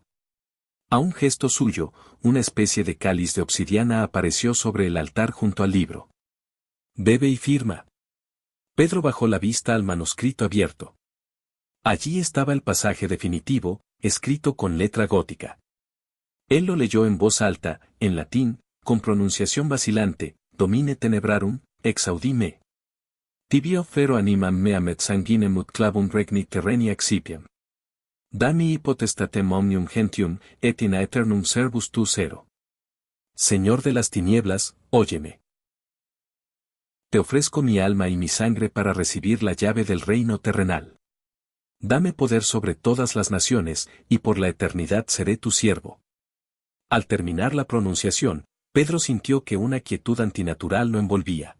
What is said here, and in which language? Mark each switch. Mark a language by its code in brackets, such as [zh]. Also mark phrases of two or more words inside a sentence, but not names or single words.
[es] A un gesto suyo, una especie de cáliz de obsidiana apareció sobre el altar junto al libro. «Bebe y firma». Pedro bajó la vista al manuscrito abierto. Allí estaba el pasaje definitivo, escrito con letra gótica. Él lo leyó en voz alta, en latín, con pronunciación vacilante: [la] «Domine tenebrarum, exaudi me. Tibio fero animam meam et sanguinem ut clavum regni terreni accipiam. Dami potestatem omnium gentium, et in aeternum servus tu sero». [es] Señor de las tinieblas, óyeme. Te ofrezco mi alma y mi sangre para recibir la llave del reino terrenal. Dame poder sobre todas las naciones, y por la eternidad seré tu siervo. Al terminar la pronunciación, Pedro sintió que una quietud antinatural lo envolvía.